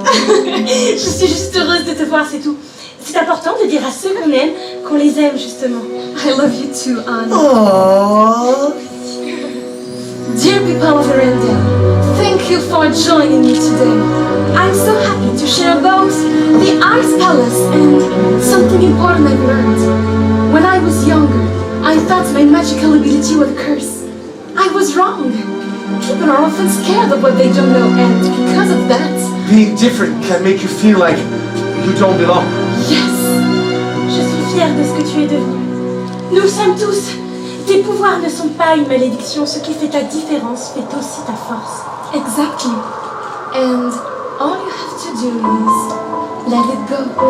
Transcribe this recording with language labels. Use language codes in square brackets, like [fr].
[fr] Je suis juste heureuse de te voir, c'est tout. C'est important de dire à ceux qu'on aime qu'on les aime, justement. [en] I love you too, Anna. Aww. Dear people of Arendelle, thank you for joining me today. I'm so happy to share about the Ice Palace and something important I've learned. When I was younger, I thought my magical ability was a curse. I was wrong. People are often scared of what they don't know, and because of that... Being different can make you feel like you don't belong. Yes! [fr] Je suis fière de ce que tu es devenu. Nous sommes tous. Tes pouvoirs ne sont pas une malédiction. Ce qui fait ta différence fait aussi ta force. [en] Exactly. And all you have to do is let it go.